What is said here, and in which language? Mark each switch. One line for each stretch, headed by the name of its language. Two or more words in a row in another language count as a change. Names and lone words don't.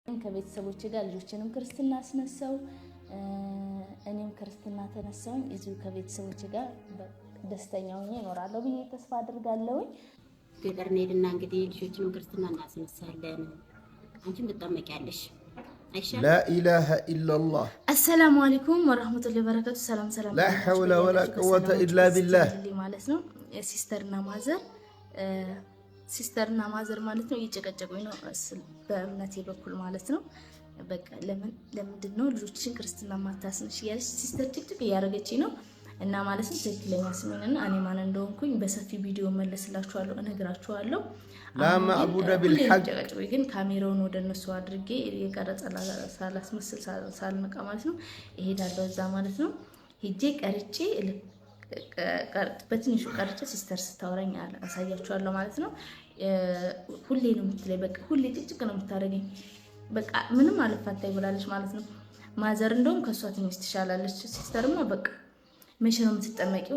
Amharic: ከቤተሰቦቼ ጋር ልጆችንም ክርስትና አስነሳው እኔም ክርስትና ተነሳው እዚሁ ከቤተሰቦቼ ጋር ደስተኛ ሆኜ እኖራለሁ ብዬ ተስፋ አድርጋለሁ። ገጠር እንሄድና እንግዲህ ልጆችንም ክርስትና እናስነሳለን። አንቺም ትጠመቂያለሽ አይሻልም?
Arabic: لا إله إلا الله السلام عليكم ورحمة الله وبركاته። سلام لا حول ولا قوة إلا بالله
Amharic: ማለት ነው። ሲስተርና ማዘር ማለት ነው እየጨቀጨቁኝ ነው በእምነቴ በኩል ማለት ነው። በቃ ለምንድን ነው ልጆችን ክርስትና ማታስነሽ ያለች ሲስተር ጭቅጭቅ እያደረገችኝ ነው። እና ማለት ነው ትክክለኛ ስሜንና እኔ ማን እንደሆንኩኝ በሰፊ ቪዲዮ መለስላችኋለሁ እነግራችኋለሁ።
Arabic: لا معبود بالحق
Amharic: ግን ካሜራውን ወደ እነሱ አድርጌ የቀረጸ ሳላስመስል ሳልነቃ ማለት ነው እሄዳለሁ እዛ ማለት ነው። ሄጄ ቀርጬ በትንሹ ቀርጬ ሲስተር ስታወራኝ አሳያችኋለሁ ማለት ነው። ሁሌ ነው የምትለኝ በቃ ሁሌ ጭቅጭቅ ነው የምታደርገኝ። በቃ ምንም አልፋታ ይብላለች ማለት ነው። ማዘር እንደውም ከሷ ትንሽ ትሻላለች። ሲስተርማ በቃ መቼ ነው የምትጠመቂው?